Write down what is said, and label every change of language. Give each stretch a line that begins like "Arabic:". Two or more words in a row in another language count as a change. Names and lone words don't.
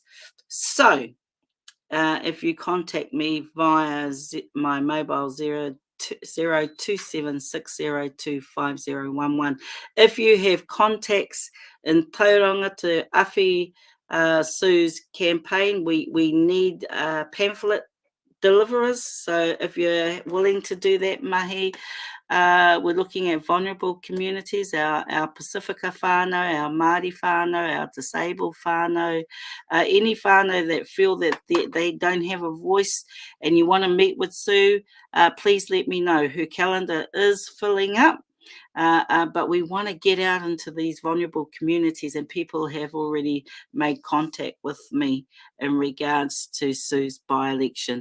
English: So if you contact me via my mobile 0276025011, if you have contacts in Tauranga to Awhi Sue's campaign, we need pamphlet deliverers. So if you're willing to do that, mahi. We're looking at vulnerable communities, our Pasifika whānau, our Māori whānau, our disabled whānau, any whānau that feel that they don't have a voice and you want to meet with Sue, please let me know. Her calendar is filling up. But we want to get out into these vulnerable communities, and people have already made contact with me in regards to Sue's by-election.